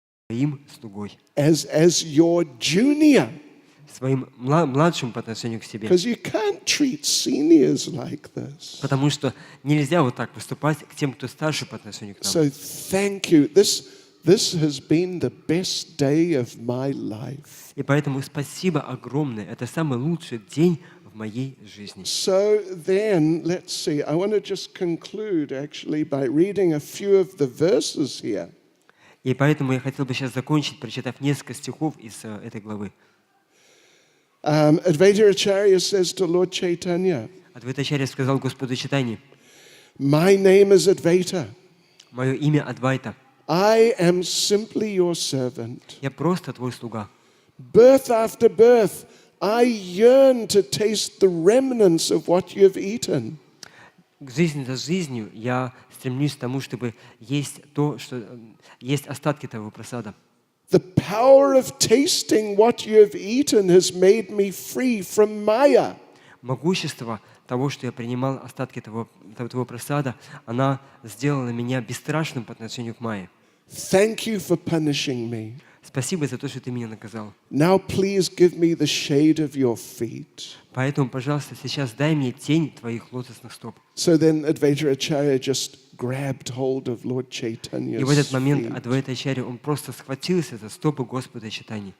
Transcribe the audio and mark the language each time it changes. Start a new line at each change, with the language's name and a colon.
Russian: Своим слугой,
English: as your junior,
Russian: своим младшим по отношению к себе.
English: because you can't treat seniors like this.
Russian: Потому что нельзя вот так поступать к тем, кто старше по отношению к нам.
English: So thank you. This has been the best day of my life.
Russian: И поэтому спасибо огромное. Это самый лучший день в моей жизни.
English: So then, let's see. I want to just conclude actually by reading a few of the verses here.
Russian: И поэтому я хотел бы сейчас закончить, прочитав несколько стихов из этой главы.
English: Advaita Acharya says to Lord Chaitanya,
Russian: Адвайта Ачарья сказал Господу Чайтанье:
English: my name is Advaita.
Russian: «Мое имя Адвайта.
English: I am simply your servant.
Russian: Я просто твой слуга.
English: Birth after birth, I yearn to taste the remnants of what you have eaten.
Russian: Жизнь за жизнью я стремлюсь к тому, чтобы есть то, что есть остатки того просада.
English: The power of tasting what you have eaten has made me free from Maya.
Russian: Могущество того, что я принимал остатки того просада, она сделала меня бесстрашным по отношению к Майе.
English: Thank you for punishing me.
Russian: Спасибо за то, что ты меня наказал.
English: Now please give me the shade of your feet.
Russian: Поэтому, пожалуйста, сейчас дай мне тень твоих лотосных стоп.
English: So then Advaita Acharya just grabbed hold of Lord Chaitanya's
Russian: И в этот момент
English: feet.
Russian: Адвайта Ачарья, он просто схватился за стопы Господа Чайтаньи.